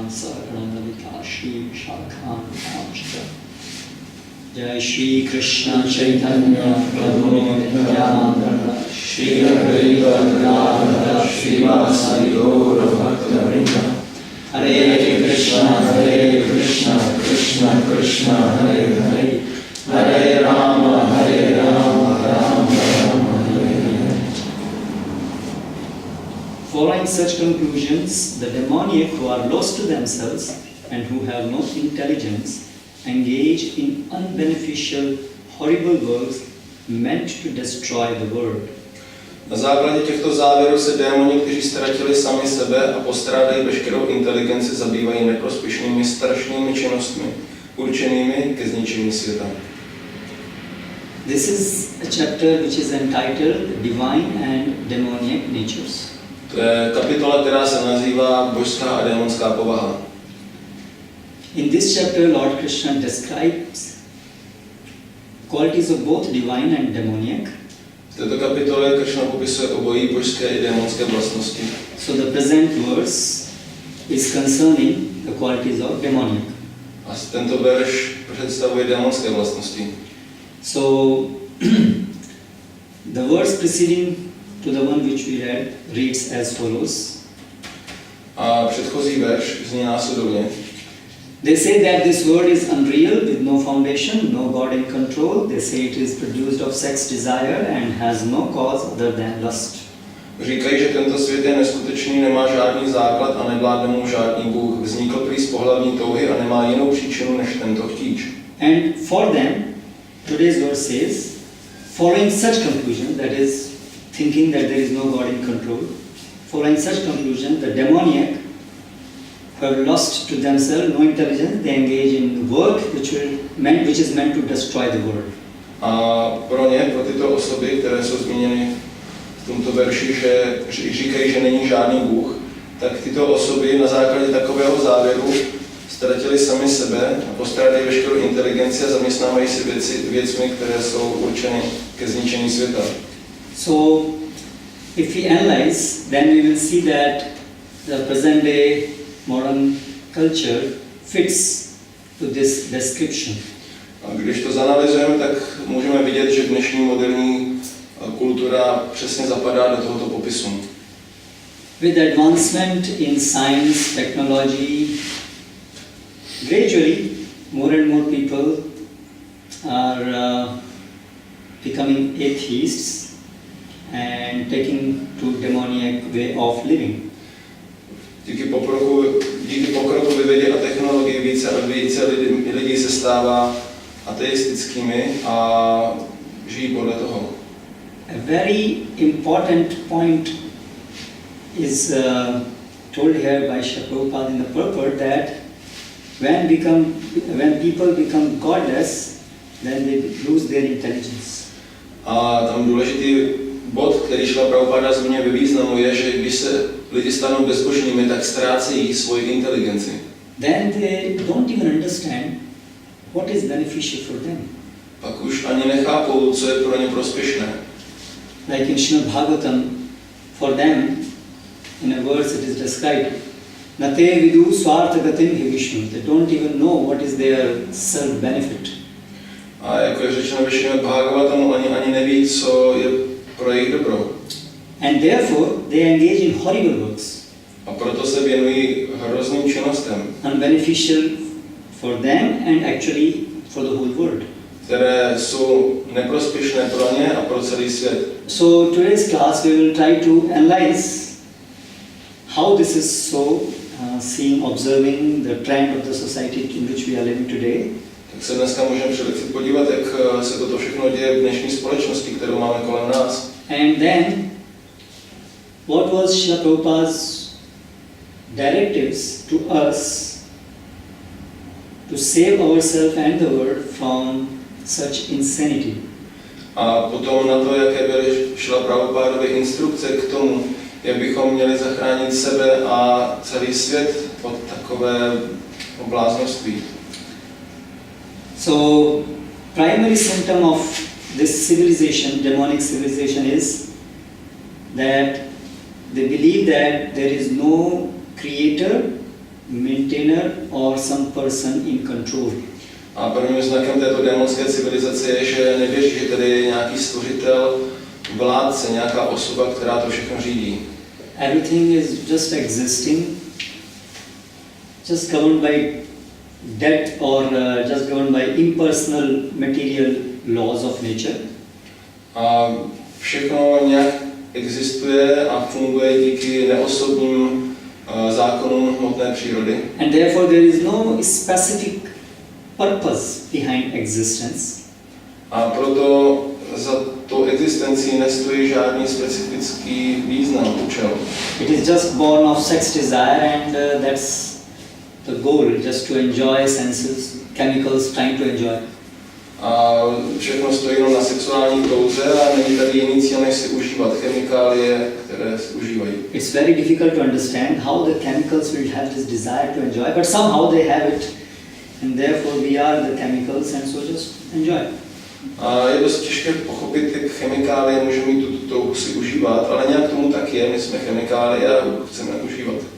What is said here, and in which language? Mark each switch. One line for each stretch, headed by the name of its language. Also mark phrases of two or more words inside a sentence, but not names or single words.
Sanskrit: Sahagana Lavika Shri Shakhan Amscha Jai Shri Krishna Chaitanya Prabhu Nityananda Shri Advaita Gadadhara Srivasadi Gaura Bhakta-vrinda Hare Krishna Krishna Krishna Hare Hare Hare Rama Rama Rama Hare.
English: Following such conclusions, the demoniac who are lost to themselves and who have no intelligence engage in unbeneficial, horrible works meant to destroy the world.
Czech: Na základě těchto závěrů se démoni, kteří ztratili sami sebe a postrádají veškerou inteligenci, zabývají neprospěšnými, strašnými činnostmi, určenými ke zničení světa.
English: This is a chapter which is entitled Divine and Demoniac Natures.
Czech: To je kapitola, která se nazývá Božská a démonská povaha.
English: In this chapter, Lord Krishna describes qualities of both divine and demoniac.
Czech: V této kapitole Krishna popisuje obojí božské i démonské vlastnosti.
English: So the present verse is concerning the qualities of demoniac.
Czech: A tento verš představuje démonské vlastnosti.
English: So the verse preceding to the one which we read reads as follows.
Czech: A předchozí verš zní následovně.
English: They say that this world is unreal with no foundation, no God in control. They say it is produced of sex desire and has no cause other than lust.
Czech: Říkají, že tento svět je neskutečný, nemá žádný základ a nevládne mu žádný Bůh. Vznikl prý z pohlavní touhy a nemá jinou příčinu než tento chtíč.
English: And for them, today's verse says, following such conclusion, that is, thinking that there is no God in control, following such conclusion, the demoniac who have lost to themselves no intelligence, they engage in work which is meant to destroy the world.
Czech: A pro tyto osoby, které jsou zmíněny v tomto verši, že říkají, že není žádný Bůh, tak tyto osoby na základě takového závěru ztratili sami sebe a postrádají veškerou inteligenci a zaměstnávají si věcmi, které jsou určeny ke zničení světa.
English: So, if we analyze, then we will see that the present day modern culture fits to this description.
Czech: A když to zanalyzujeme, tak můžeme vidět, že dnešní moderní kultura přesně zapadá do tohoto popisu.
English: With advancement in science, technology, gradually more and more people are becoming atheists and taking to demoniac way of living.
Czech: Díky pokroku ve vědě a technologii více a více lidí se stává ateistickými a žijí podle toho.
English: A very important point is told here by Prabhupada in the purport that when people become godless, then they lose their intelligence.
Czech: A tam důležitý bod, který Šla Prabhupada zmiňuje ve významu, je, že když se lidi stanou bezbožnými, tak ztrácejí svoji inteligenci.
English: Then they don't even understand what is beneficial for them.
Czech: pak už ani nechápou, co je pro ně prospěšné.
English: Like in Srimad Bhagavatam, for them, in a verse it is described,
Sanskrit: न ते विदुः स्वार्थगतिं हि विष्णुं.
English: They don't even know what is their self-benefit.
Czech: A jako je řečeno ve Srimad Bhagavatamu, oni ani neví, co je pro jejich dobro.
English: And therefore, they engage in horrible works,
Czech: A proto se věnují hrozným činnostem,
English: unbeneficial for them and actually for the whole world.
Czech: které jsou neprospěšné pro ně a pro celý svět.
English: So today's class we will try to analyze how this is so, seeing, observing the trend of the society in which we are living today.
Czech: Tak se dneska můžeme především podívat, jak se toto všechno děje v dnešní společnosti, kterou máme kolem nás.
English: And then, what was Srila Prabhupada's directives to us to save ourselves and the world from such insanity?
Czech: A potom na to, jaké byly Šrila Prabhupádovy instrukce k tomu, jak bychom měli zachránit sebe a celý svět od takové bláznoství.
English: So, primary symptom of this civilization, demonic civilization, is that they believe that there is no creator, maintainer or some person in control.
Czech: A prvním znakem této démonské civilizace je, že nevěří, že tady je nějaký stvořitel, vládce, nějaká osoba, která to všechno řídí.
English: Everything is just existing, just governed by death or just governed by impersonal material laws of nature.
Czech: A všechno nějak existuje a funguje díky neosobním zákonům hmotné přírody.
English: And therefore there is no specific purpose behind existence.
Czech: A proto za tou existencí nestojí žádný specifický význam, účel.
English: It is just born of sex desire and that's the goal, just to enjoy senses, chemicals, trying to enjoy.
Czech: A všechno stojí jenom na sexuální touze a není tady jiný cíl, než si užívat chemikálie, které si užívají.
English: It's very difficult to understand how the chemicals will have this desire to enjoy, but somehow they have it, and therefore we are the chemicals, and so just enjoy.
Czech: A je dost těžké pochopit, jak chemikálie může mít tuto touhu si užívat, ale nějak tomu tak je, my jsme chemikálie a chceme užívat.